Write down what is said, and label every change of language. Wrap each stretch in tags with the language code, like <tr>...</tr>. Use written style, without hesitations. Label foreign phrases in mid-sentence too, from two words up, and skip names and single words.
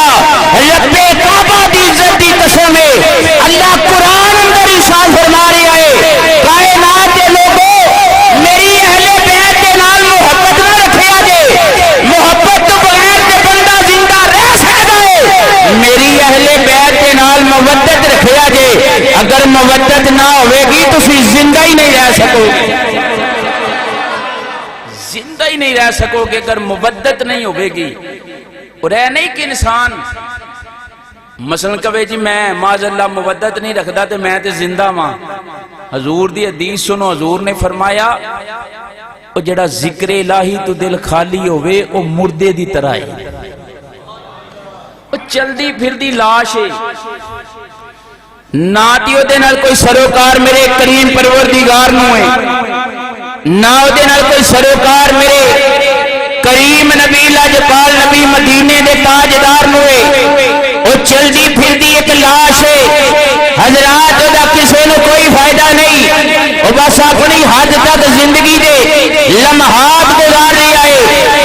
<pa>رب کعبہ دی عزت دی قسم ہے، اللہ قرآن اندر ارشاد فرما رہا ہے کائنات دے لوگوں میری اہل بیت دے نال محبت نہ رکھیا جے، محبت تو بغیر تے بندہ زندہ رہ سکتا ہے، میری اہل بیت دے نال مودت رکھیا جے۔ اگر مودت نہ ہوئے گی تو پھر زندہ ہی نہیں رہ سکو گے، زندہ ہی نہیں رہ سکو گے اگر مودت نہیں ہوئے گی۔ اور اے نہیں کہ انسان مثلا کہے جی میں</pa> <ar>معاذ اللہ</ar> <pa>مودت نہیں رکھدا تے میں تے زندہ ماں۔ حضور دی حدیث سنو، حضور نے فرمایا او جڑا ذکر الہی تو دل خالی ہوئے او مردے دی طرح ہے، او چلدی پھر دی لاش ہے، نہ دیو دے نال کوئی سروکار میرے کریم پروردگار نو ہے، نہ دے نال کوئی سروکار میرے کریم نبی لاجپال نبی مدینے دے تاجدار نو ہے، او چلدی پھر دی ایک لاش ہے۔ حضرات دا کسے نو کوئی فائدہ نہیں، او بس اپنی حد تک زندگی دے لمحات گزار رہا ہے۔</pa>